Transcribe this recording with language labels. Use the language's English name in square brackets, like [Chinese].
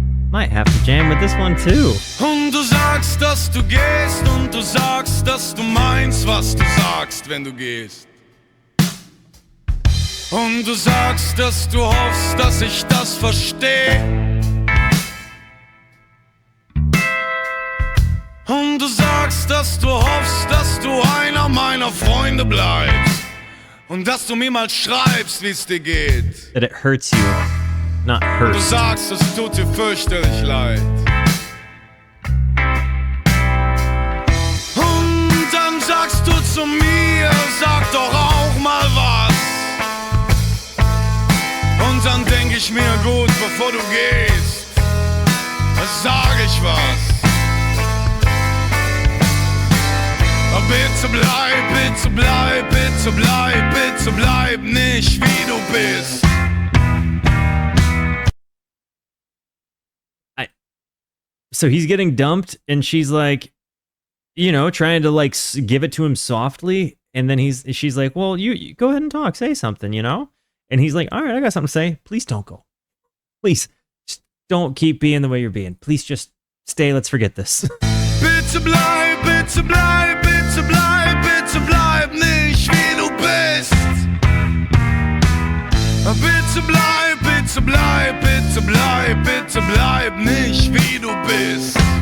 [English] Might have to jam with this one too. [German] Und du sagst, dass du gehst, und du sagst, dass du meinst, was du sagst, wenn du gehst. Und du sagst, dass du hoffst, dass ich das versteh. Und du sagst, dass du hoffst, dass du einer meiner Freunde bleibst. Und dass du mir mal schreibst, wie's dir geht. [English] That it hurts you, not hurt. [German] Du sagst, es tut dir fürchterlich leid. Und dann sagst du zu mir, sag doch auch mal was. Und dann denk ich mir, gut, bevor du gehst, sag ich was. Bitte bleib, bitte bleib, bitte bleib, bitte bleib nicht, wie du bist. [English] So he's getting dumped, and she's like, trying to like give it to him softly, and then she's like, well, you go ahead and talk, say something, And he's like, all right, I got something to say. Please don't go. Please, just don't keep being the way you're being. Please just stay. Let's forget this. [German] Bitte bleib, bitte bleib, bitte bleib, bitte bleib nicht, wie du bist. Bitte bleib, bitte bleib, bitte bleib, bitte bleib nicht, wie du bist.